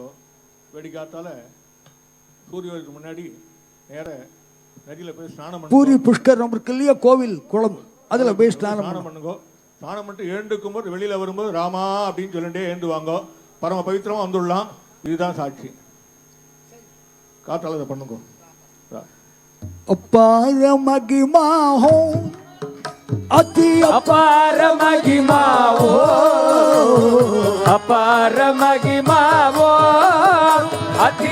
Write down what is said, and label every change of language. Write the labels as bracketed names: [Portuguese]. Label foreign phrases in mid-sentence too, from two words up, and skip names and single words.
[Tamil] வெடிக்காத்தால சூரியனுக்கு முன்னாடி நேர நதியில போய் ஸ்நானம் பண்ணி பூரி புஷ்கரம் இருக்கு இல்லையா, கோவில் குளம், அதுல போய் ஸ்நானம் பண்ணுங்க. ஸ்நானம் பண்ணிட்டு எழுந்துக்கும் போது வெளியில வரும்போது ராமா அப்படின்னு சொல்லிட்டே எழுந்து வாங்க. பரம பவித்திரமா வந்துடலாம். இதுதான் சாட்சி. காத்தால இதை பண்ணுங்க. [Hindi] अपार महिमा हो, अति अपार महिमा हो, अपार महिमा हो,